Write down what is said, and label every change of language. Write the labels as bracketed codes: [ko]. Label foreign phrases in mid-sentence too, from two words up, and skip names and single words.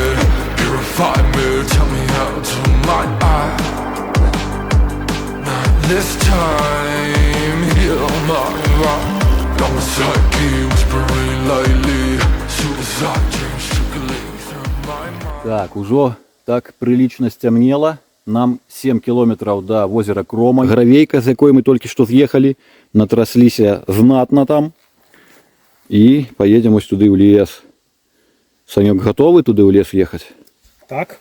[en] Purify me, tell me how to might I not this time heal my heart. Got my psyche whispering lightly. Suicide dreams trickling through my mind. [be] Так, ужо так прылічна сцямнела. Нам 7 кіlometrаў да возера Кромань. Гравейка, з якой мы толькі што з'ехалі, натрасліся знатна там. І поедем ось туды ў лес. Санёк, готовы туды ў лес ехаць? Так.